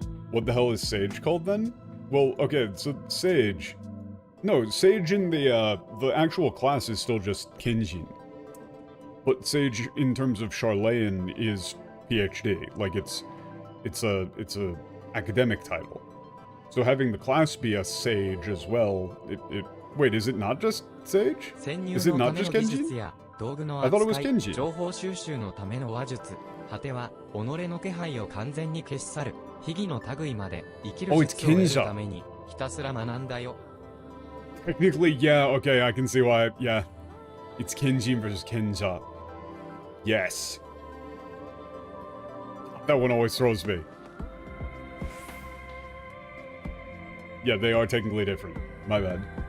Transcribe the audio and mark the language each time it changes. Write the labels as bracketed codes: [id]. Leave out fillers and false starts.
[en] What the hell is Sage called then? Well, okay, so Sage in the actual class is still just Kinjin. But Sage in terms of Charlene is PhD. Like it's a academic title. So having the class be a Sage as well, wait, is it not just Sage? Is it not just Kenji? I thought it was Kenji. [ja] 情報収集のための話術。果ては己の気配を完全に消し去る。秘技の類まで生きる術を得るためにひたすら学んだよ。 [en] Technically, yeah, okay, I can see why, yeah. It's Kenjin versus Kenja. Yes. That one always throws me. Yeah, they are technically different. My bad.